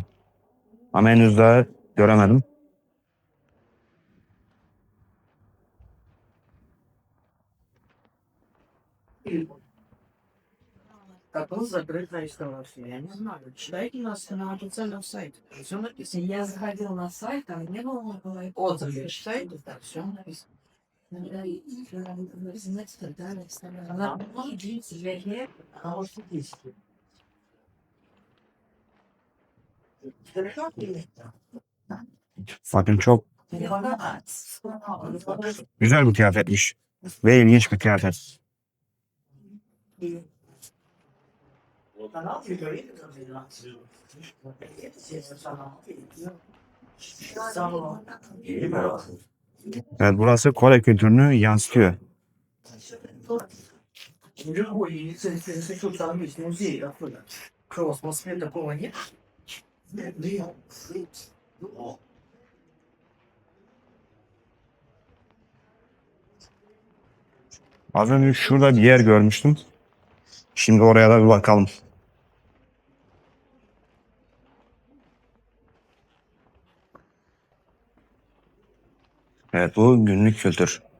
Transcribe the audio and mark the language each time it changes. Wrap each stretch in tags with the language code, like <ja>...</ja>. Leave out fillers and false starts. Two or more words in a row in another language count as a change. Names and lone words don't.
<tr>Ama henüz daha göremedim.</tr> <ru>Как был закрыт на реставрацию? Я не знаю. Читайте на официальном сайте. Все написано. Я заходил на сайт, там не было отзывов. Читайте, так все написано. Она может длиться 5 лет, а может и 10 лет.</ru> <tr>Bakın çok güzel bir kıyafetmiş. Ve ilginç bir kıyafet. Evet, burası Kore kültürünü yansıtıyor.</tr> <ru>Любой, если что, там есть музей оттуда. Что, у вас в Москве такого нет?</ru> <tr>Az önce şurada bir yer görmüştüm. Şimdi oraya da bir bakalım. Evet, bu günlük kültür.</tr>